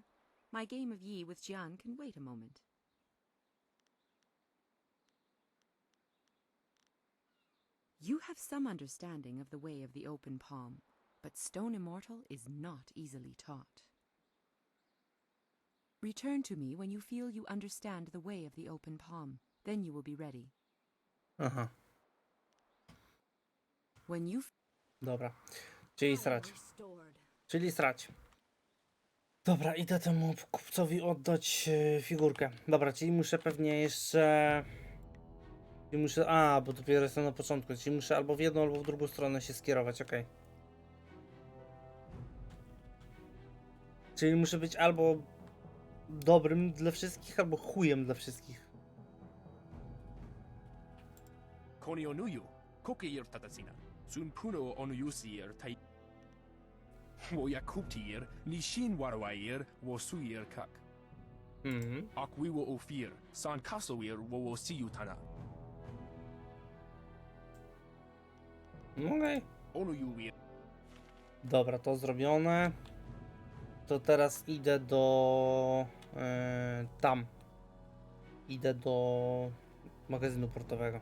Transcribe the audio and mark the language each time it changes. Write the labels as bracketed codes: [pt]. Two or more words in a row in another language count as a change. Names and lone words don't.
[en] My game of Yi with Jian can wait a moment. You have some understanding of the way of the open palm, but Stone Immortal is not easily taught. Return to me when you feel you understand the way of the open palm. Then you will be ready. When you... [pl] Dobra. Czyli srać. Czyli srać. Dobra, idę temu kupcowi oddać figurkę. Dobra, czyli muszę pewnie jeszcze... Czyli muszę... bo dopiero jestem na początku. Czyli muszę albo w jedną, albo w drugą stronę się skierować, okej. Czyli muszę być albo dobrym dla wszystkich, albo chujem dla wszystkich. Konio nuyu, kokeir tatasina. Sun puno onuyusir tai. Wo yakuptir, nishin warwair, wo suir kak. Akwi wo ofir, san kasoir wo siyutana. Okej. Onuyuir. Dobra, to zrobione. To teraz idę do... tam. Idę do magazynu portowego.